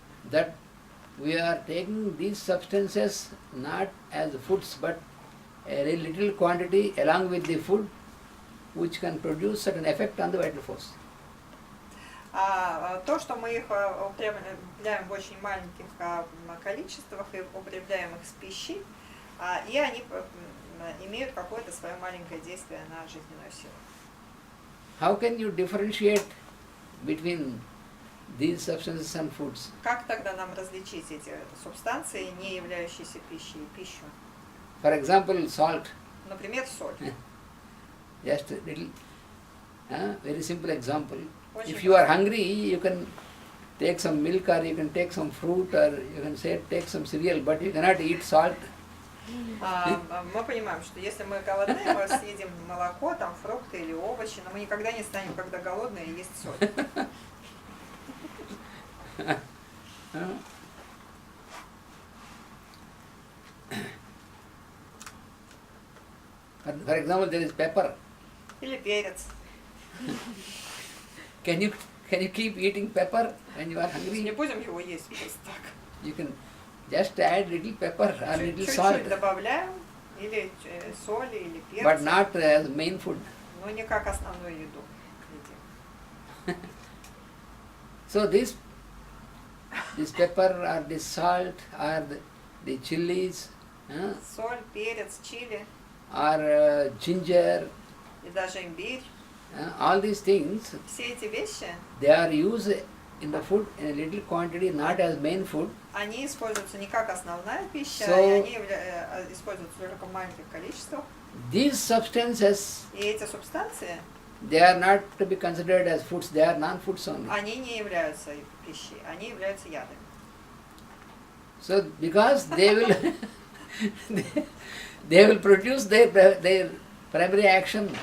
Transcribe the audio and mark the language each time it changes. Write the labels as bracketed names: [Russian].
[English] that we are taking these substances not as foods but a little quantity along with the food which can produce certain effect on the vital force. [Russian] То, что мы их употребляем в очень маленьких количествах и употребляем их с пищей, и они имеют какое-то свое маленькое действие на жизненную силу. [English] How can you differentiate between these substances and foods? [Russian] Как тогда нам различить эти субстанции, не являющиеся пищей, и пищу? [English] For example, salt. [Russian] Например, соль. [English] Just a little, very simple example. [Russian] Очень [English] If you are hungry, you can take some milk or you can take some fruit or you can say take some cereal, but you cannot eat salt. [Russian] Мы понимаем, что если мы голодные, мы съедим молоко, там, фрукты или овощи, но мы никогда не станем, когда голодные, есть соль. [English] For example, there is pepper. [Russian] Или перец. [English] Can you keep eating pepper when you are hungry? [Russian] Не будем его есть просто так. [English] You can just add little pepper or little [Russian] Чуть-чуть [English] salt, [Russian] добавляем, или соли, или перца. [English] but not as main food. [Russian] Но не как основную еду едим. [English] So this pepper or this salt or the chilies [Russian] Соль, перец, чили [English] or ginger, [Russian] и даже имбирь. [English] all these things, [Russian] Все эти вещи, [English] they are used in the food in a little quantity, not as main food. [Russian] они используются не как основная пища, [English] So, [Russian] и они используются только в маленьких количествах. [English] These substances, [Russian] И эти субстанции, [English] they are not to be considered as foods, they are non-foods only. [Russian] они не являются пищей, они являются ядами. [English] So because they will they will produce their primary action.